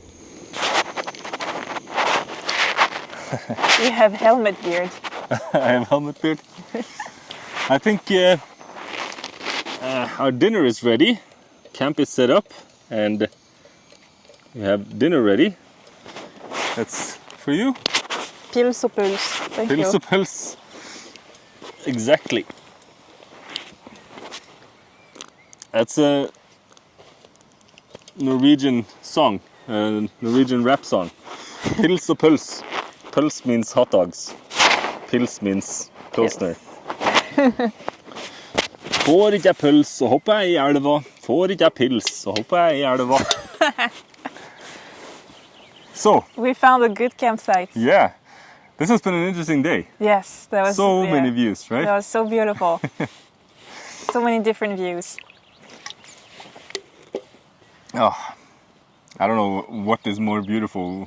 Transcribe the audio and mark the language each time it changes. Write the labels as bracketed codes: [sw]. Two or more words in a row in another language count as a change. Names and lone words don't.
[en] You have helmet beard. I have helmet beard. I think our dinner is ready. Camp is set up and we have dinner ready. That's for you. [no] Pils og puls. [en] Thank you. [no] Pils og puls. [en] Exactly. That's a Norwegian song, a Norwegian rap song. [no] Pils og puls. [en] Puls means hot dogs. Pils means pilsner. Yes. [no] Får ikke jeg puls, så hopper jeg i elva. Får ikke jeg pils, så hopper jeg i elva. [en] So, we found a good campsite. Yeah, this has been an interesting day. Yes, that was so many views, right? That was so beautiful. So many different views. Oh, I don't know what is more beautiful.